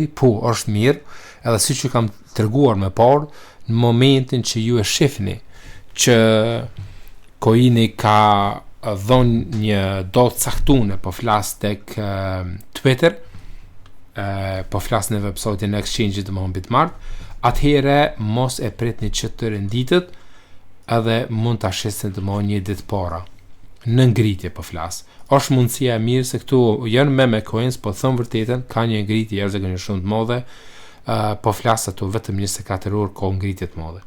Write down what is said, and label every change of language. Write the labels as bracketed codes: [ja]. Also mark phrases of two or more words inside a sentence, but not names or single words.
[sq] Po, është mirë. Edhe siç ju kam treguar më parë, në momentin që ju e shihni që coini ka dhënë një dot caktuar, po flas tek Twitter, po flas në website-in e exchange-it të Bitmart, atëherë mos e pritni që të renditet, edhe mund ta shisni të një ditë para. Në ngritje po flas. Është mundësia e mirë se këtu janë me coins, po thon vërtetën, ka një ngritje jashtëzakonisht shumë të madhe. Po flas ato vetëm 24 orë ka ngritje të madhe.